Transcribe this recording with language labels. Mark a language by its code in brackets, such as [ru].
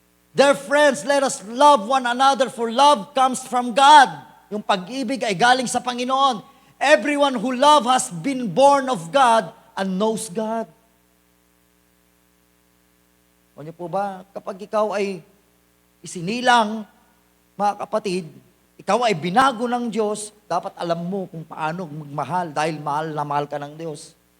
[en] Dear friends, let us love one another, for love comes from God. [tl] Yung pag-ibig ay galing sa Panginoon. [en] Everyone who loves has been born of God and knows God. [tl] O niyo po ba, kapag ikaw ay isinilang, mga kapatid, ikaw ay binago ng Diyos, dapat alam mo kung paano magmahal dahil mahal na mahal ka ng Diyos.